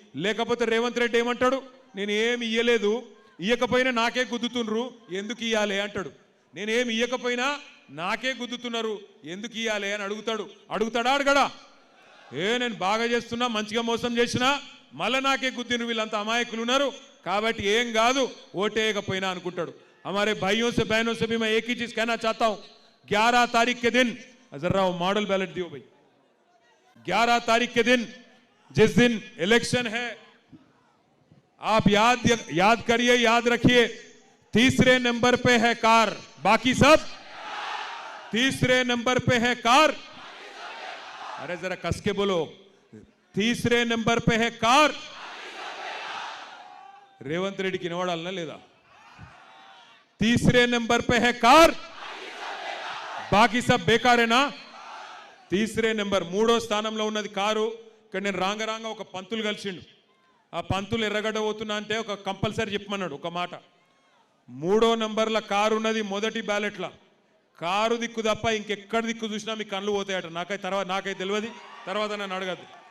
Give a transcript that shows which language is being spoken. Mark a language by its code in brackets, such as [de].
[te] లేకపోతే రేవంత్ రెడ్డి ఏమంటాడు, నేను ఏమి ఇయ్యలేదు, ఇయ్యకపోయినా నాకే గుద్దుతున్నారు ఎందుకు ఇయ్యాలి అంటాడు. నేను ఏమి ఇయ్యకపోయినా నాకే గుద్దుతున్నారు ఎందుకు ఇయ్యాలి అని అడుగుతాడా అడగడా? నేను బాగా చేస్తున్నా, మంచిగా మోసం చేసినా మళ్ళీ నాకే గుద్దిన వీళ్ళంతా అమాయకులు ఉన్నారు కాబట్టి ఏం కాదు ఓటేయకపోయినా అనుకుంటాడు. [hi] हमारे भाइयों से बहनों से भी मैं एक ही चीज कहना चाहता हूं, 11 तारीख के दिन जरा वो मॉडल बैलेट दियो भाई, 11 तारीख के दिन जिस दिन इलेक्शन है, आप याद करिए, याद रखिए, 3रे नंबर पे है कार, बाकी सब 3रे नंबर पे है कार. अरे जरा कस के बोलो, 3रे नंबर पे है कार. रेवंत रेड्डी की [te] नोडालना लेदा, [hi] 3रे नंबर पे है कार, बाकी सब बेकार है ना. 3रे नंबर [te] 3వ స్థానంలో ఉన్నది కారు. ఇక్కడ నేను రాంగ ఒక పంతులు కలిసిండు. ఆ పంతులు ఎర్రగడ్డ పోతున్నా అంటే ఒక కంపల్సరీ చెప్పమన్నాడు ఒక మాట. 3వ నంబర్ల కారు ఉన్నది మొదటి బ్యాలెట్ల. కారు దిక్కు తప్ప ఇంకెక్కడ దిక్కు చూసినా మీ కళ్ళు పోతాయట. నాకైతే తెలియదు, తర్వాత నన్ను అడగద్దు.